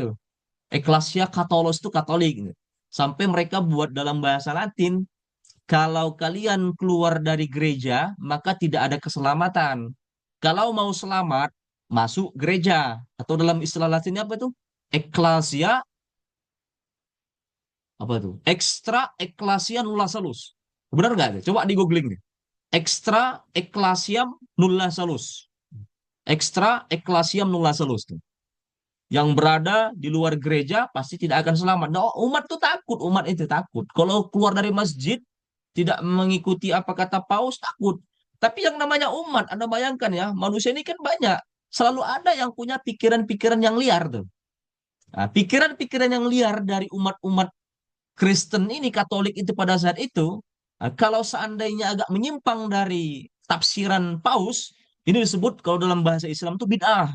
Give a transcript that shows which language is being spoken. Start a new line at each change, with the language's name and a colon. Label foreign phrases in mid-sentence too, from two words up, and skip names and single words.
Latin: Ecclesia Catholicos
Indonesian: itu Katolik gitu. Sampai mereka buat dalam bahasa Latin, kalau kalian keluar dari gereja, maka tidak ada keselamatan. Kalau mau selamat, masuk gereja. Atau dalam istilah Latinnya apa itu? Ecclesia, apa itu?
Latin: Extra Ecclesia Nulla Salus.
Indonesian: Benar nggak? Coba di googling nih.
Latin: extra ecclesiam nulla salus. Extra ecclesiam nulla salus.
Indonesian: Yang berada di luar gereja pasti tidak akan selamat. Nah, umat tuh takut, umat itu takut. Kalau keluar dari masjid tidak mengikuti apa kata Paus takut. Tapi yang namanya umat, Anda bayangkan ya, manusia ini kan banyak. Selalu ada yang punya pikiran-pikiran yang liar tuh. Nah, pikiran-pikiran yang liar dari umat-umat Kristen ini, Katolik itu pada saat itu, kalau seandainya agak menyimpang dari tafsiran Paus, ini disebut kalau dalam bahasa Islam tuh bid'ah.